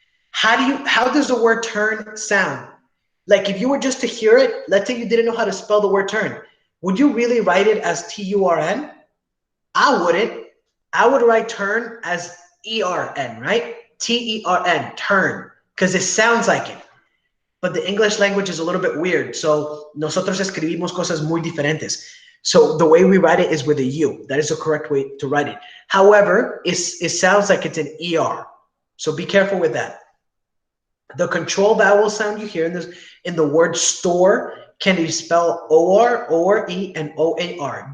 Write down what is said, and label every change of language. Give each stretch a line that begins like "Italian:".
English: How does the word turn sound? Like if you were just to hear it, let's say you didn't know how to spell the word turn. Would you really write it as T-U-R-N? I wouldn't. I would write turn as E-R-N, right? T-E-R-N, turn, because it sounds like it. But the English language is a little bit weird.
Spanish: So nosotros escribimos cosas muy diferentes.
English: So the way we write it is with a U. That is the correct way to write it. However, it sounds like it's an ER. So be careful with that. The control vowel sound you hear in the word store can be spelled O-R, O-R-E, and O-A-R.